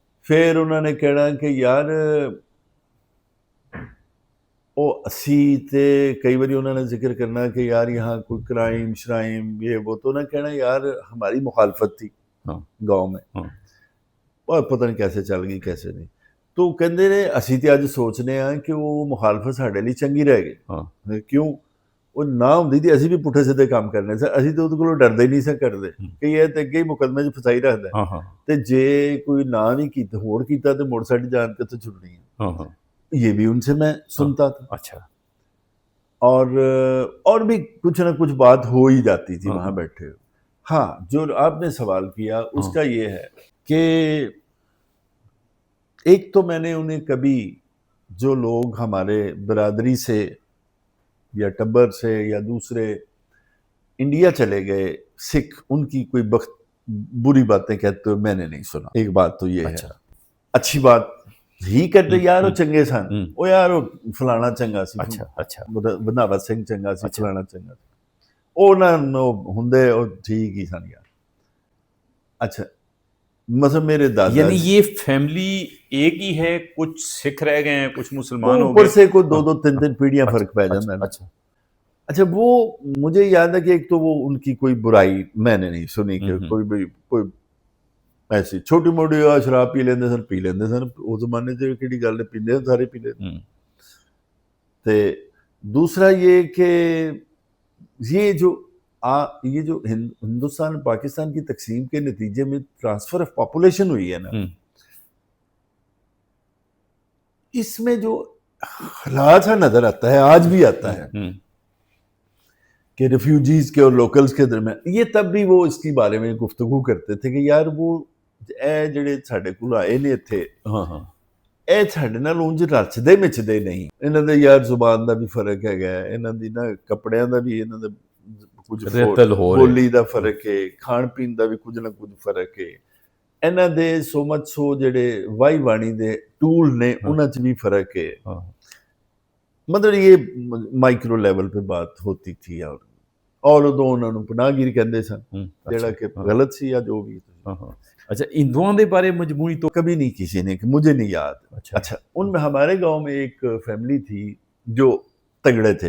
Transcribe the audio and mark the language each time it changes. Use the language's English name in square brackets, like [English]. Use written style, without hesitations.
[Hindi] फिर उन्होंने कहना कि यार [Punjabi] ਉਹ ਅਸੀਂ ਤੇ [Hindi] कई बार उन्होंने जिक्र करना कि यार यहाँ कोई क्राइम श्राइम ये वो, तो उन्होंने कहना यार हमारी मुखालफत थी हाँ गांव में, हाँ और पता नहीं कैसे चल गई कैसे नहीं। तो कहते ने [Punjabi] ਅਸੀਂ ਤੇ ਅੱਜ ਸੋਚਨੇ ਆ ਕਿ ਉਹ ਮੁਖਾਲਫਤ ਸਾਡੇ ਲਈ ਚੰਗੀ ਰਹਿ ਗਈ। [Hindi] हाँ [Punjabi] ਕਿਉਂ? ਉਹ ਨਾ ਹੁੰਦੀ ਤੇ ਅਸੀਂ ਵੀ ਪੁੱਠੇ ਸਿੱਧੇ ਕੰਮ ਕਰਨੇ ਸੀ, ਅਸੀਂ ਤੇ ਉਹਦੇ ਕੋਲੋਂ ਡਰਦੇ ਹੀ ਨਹੀਂ ਸੀ ਕਰਦੇ ਕਿ ਇਹ ਤੇ ਅੱਗੇ ਹੀ ਮੁਕੱਦਮੇ 'ਚ ਫਸਾਈ ਰੱਖਦਾ, [Hindi] हाँ हाँ [Punjabi] ਤੇ ਜੇ ਕੋਈ ਨਾ ਵੀ ਕੀਤਾ ਹੋਰ ਕੀਤਾ ਤੇ ਮੁੜ ਸਾਡੀ ਜਾਨ ਕਿੱਥੋਂ ਛੁੱਟਣੀ ਹੈ। [Hindi] हाँ हाँ ये भी उनसे मैं सुनता था। अच्छा और भी कुछ ना कुछ बात हो ही जाती थी हाँ, वहां हाँ। बैठे। हाँ, जो आपने सवाल किया उसका ये है कि एक तो मैंने उन्हें कभी, जो लोग हमारे बिरादरी से या टब्बर से या दूसरे इंडिया चले गए सिख, उनकी कोई बुरी बातें कहते हुए मैंने नहीं सुना। एक बात तो ये अच्छा। है। अच्छी बात ही [Punjabi] कहते यार वो चंगे सन, ਉਹ ਯਾਰ ਉਹ ਫਲਾਣਾ ਚੰਗਾ ਸੀ, [Hindi] अच्छा अच्छा [Punjabi] ਬੰਦਾਵਾ ਸਿੰਘ ਚੰਗਾ ਸੀ, ਅੱਛਾ। ਫਲਾਣਾ ਚੰਗਾ ਸੀ, ਉਹਨਾਂ ਨੂੰ ਹੁੰਦੇ ਉਹ ਠੀਕ ਹੀ ਸਨ ਯਾਰ। [Hindi] अच्छा, मतलब मेरे दादा यानी ये फैमिली एक ही है, कुछ सिख रह गए हैं, कुछ मुसलमान हो ऊपर गए? से कोई दो तीन पीढ़ियां फर्क पै जाता है ना। अच्छा अच्छा, वो मुझे याद है कि एक तो वो उनकी कोई बुराई मैंने नहीं सुनी कि कोई भी कोई ऐसी छोटी मोटी शराब [Punjabi] पी लेंदे सन उस जमाने च किहड़ी गल है, पींदे सारे पी लेंदे। [Hindi] ते दूसरा ये कि ये जो हिंदुस्तान और पाकिस्तान की तकसीम के नतीजे में ट्रांसफर ऑफ पॉपुलेशन हुई है ना, इसमें जो हालात नजर आता है, आज भी आता है कि रिफ्यूजीज के और लोकल्स के दरमियान, ये तब भी वो इसके बारे में गुफ्तगू करते थे कि यार वो [Punjabi] ਜਿਹੜੇ ਸਾਡੇ ਕੋਲ ਆਏ ਨੇ ਇੱਥੇ, ਇਹ ਸਾਡੇ ਨਾਲ ਉਂਝ ਰਚਦੇ ਮਿਚਦੇ ਨਹੀਂ, ਇਹਨਾਂ ਦੇ ਯਾਰ ਜ਼ੁਬਾਨ ਦਾ ਵੀ ਫਰਕ ਹੈਗਾ, ਇਹਨਾਂ ਦੀ ਨਾ ਕੱਪੜਿਆਂ ਦਾ ਵੀ, ਇਹਨਾਂ ਦਾ ਕੁਝ ਬੋਲੀ ਦਾ ਫਰਕ ਹੈ, ਖਾਣ ਪੀਣ ਦਾ ਵੀ ਕੁਝ ਨਾ ਕੁਝ ਫਰਕ ਹੈ, ਇਹਨਾਂ ਦੇ ਸੋ ਮਚ ਸੋ ਜਿਹੜੇ ਵਾਈ ਵਾਣੀ ਦੇ ਟੂਲ ਨੇ ਉਹਨਾਂ 'ਚ [Hindi] भी फर्क है। मतलब ये माइक्रो लेवल पे बात होती थी। और उदों उन्होंने पनाहगीर कहते सन, [Punjabi] ਜਿਹੜਾ ਕਿ [Hindi] गलत सी या जो भी। अच्छा, हिंदुओं के बारे मजबूरी तो कभी नहीं किसी ने, मुझे नहीं याद। अच्छा अच्छा, उनमें हमारे गांव में एक फैमिली थी जो तगड़े थे